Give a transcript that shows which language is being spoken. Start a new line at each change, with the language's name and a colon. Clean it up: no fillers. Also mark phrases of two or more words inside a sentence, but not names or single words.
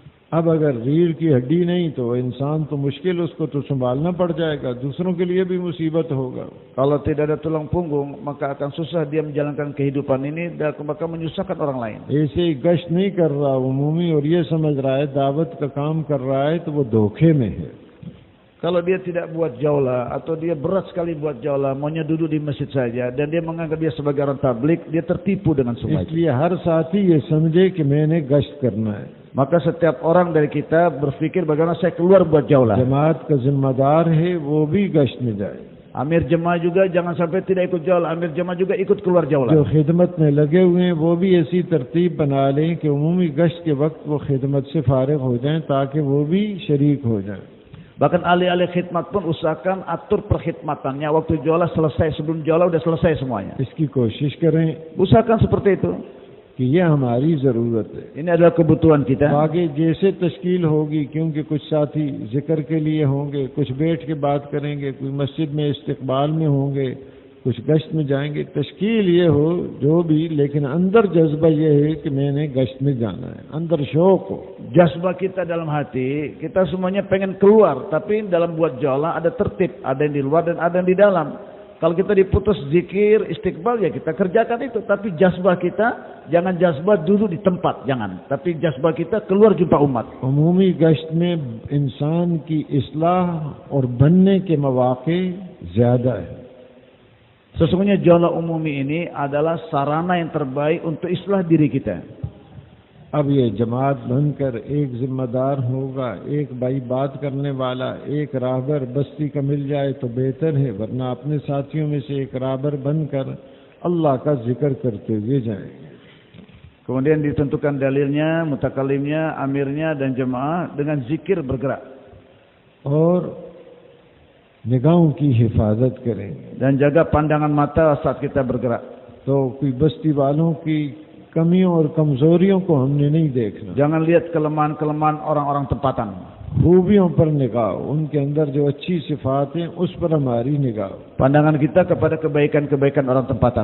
Hindi: अब अगर रीढ़ की हड्डी नहीं तो इंसान तो मुश्किल, उसको तो संभालना पड़ जाएगा, दूसरों के लिए भी मुसीबत होगा।
Indonesian: Kalau tidak ada tulang punggung, maka akan susah dia menjalankan kehidupan ini dan bakal menyusahkan orang lain.
Hindi: ऐसे ही गश्त नहीं कर रहा उमूमी और ये समझ रहा है दावत का काम कर रहा है तो वो धोखे में है।
Indonesian: Kalau dia tidak buat jaulah atau dia berat sekali buat jaulah, maunya duduk di masjid saja dan dia menganggap dia sebagai orang tablik, dia tertipu dengan semua itu.
Hindi: इसलिए हर साथी ये समझे कि मैंने गश्त करना है।
Indonesian: Maka setiap orang dari kita berpikir bagaimana saya keluar buat jaulah.
Hindi: जमात का जिम्मेदार है वो भी गश्त में जाए।
Indonesian: Amir jemaah juga jangan sampai tidak ikut jaulah, Amir jemaah juga ikut keluar jaulah.
Hindi: जो खिदमत में लगे हुए हैं वो भी ऐसी तरतीब बना लें कि उमूमी गश्त के वक्त वो खिदमत से फारिग हो जाएं ताकि वो भी शरीक हो जाएं।
Indonesian: Bahkan ahli-ahli khidmat pun usahakan atur perkhidmatannya waktu jaulah selesai, sebelum jaulah udah selesai semuanya.
Hindi: इसकी कोशिश करें
Indonesian: Usahakan seperti itu.
Hindi: कि ये हमारी ज़रूरत है।
Indonesian: Ini adalah kebutuhan kita.
Hindi: आगे जैसे तश्कील होगी, क्योंकि कुछ साथी जिक्र के लिए होंगे, कुछ बैठ के बात करेंगे, कोई मस्जिद में इस्तिकबाल में होंगे, कुछ गश्त में जाएंगे, तश्कील ये हो जो भी, लेकिन अंदर जज्बा ये है कि मैंने गश्त में जाना है, अंदर शौक हो।
Indonesian: Jazbah kita dalam hati, kita semuanya pengen keluar, tapi dalam buat jaulah ada tertib, ada yang di luar dan ada yang di dalam. Kalau kita diputus zikir, istiqbal, ya kita kerjakan itu. Tapi jazbah kita, jangan jazbah duduk di tempat, jangan. Tapi jazbah kita keluar jumpa umat.
Hindi: उमूमी गश्त में इंसान की इस्लाह और बनने के मौके ज़्यादा है।
Indonesian: Sesungguhnya jaulah umumi ini adalah sarana yang terbaik untuk islah diri kita.
Hindi: अब ये जमात बनकर एक जिम्मेदार होगा, एक भाई बात करने वाला, एक राहबर बस्ती का मिल जाए तो बेहतर है, वरना अपने साथियों में से एक राहबर बनकर अल्लाह का जिक्र करते हुए जाएंगे।
Indonesian: Kemudian ditentukan dalilnya, mutakalimnya, amirnya dan jemaah dengan zikir bergerak.
Hindi: और निगाहों की हिफाजत करेंगे।
Indonesian: Dan jaga pandangan mata saat kita bergerak.
Hindi: तो कोई बस्ती वालों की कमियों और कमजोरियों को हमने नहीं देखना।
Indonesian: Jangan lihat kelemahan-kelemahan orang-orang tempatan.
Hindi: खूबियों पर निगाह, उनके अंदर जो अच्छी सिफात हैं उस पर हमारी निगाह।
Indonesian: Pandangan kita kepada kebaikan-kebaikan orang tempatan.